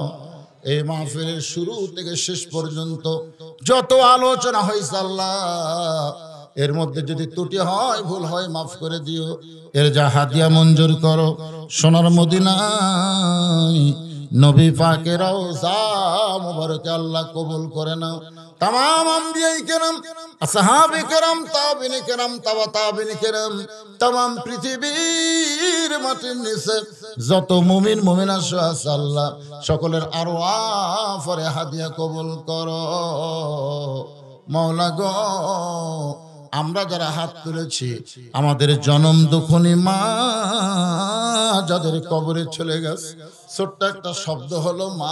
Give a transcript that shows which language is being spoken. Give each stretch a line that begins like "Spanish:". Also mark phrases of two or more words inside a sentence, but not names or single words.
Bangla: এই মাহফিলের শুরু থেকে শেষ পর্যন্ত যত আলোচনা হয়েছে আল্লাহ, এর মধ্যে যদি ত্রুটি হয়, ভুল হয়, মাফ করে দিও। এর যা হাদিয়া মঞ্জুর করো সোনার মদিনায় নবী পাকের রওজা মুবারকে আল্লাহ কবুল করে নাও। তামাম আম্বিয়ায়ে কেরাম, আসহাবে কেরাম, তাবিনে কেরাম, তবা তাবিনে কেরাম, तवा ताबिने केराम, তামাম পৃথিবীর মাটির নিচে যত মুমিন মুমিনা আছে আল্লাহ সকলের আরওয়াহ পরে হাদিয়া কবুল করো। মাওলা গো, আমরা যারা হাত তুলেছি, আমাদের জনম দুঃখনী মা যাদের কবরে চলে গেছে, ছোট্ট একটা শব্দ হলো মা।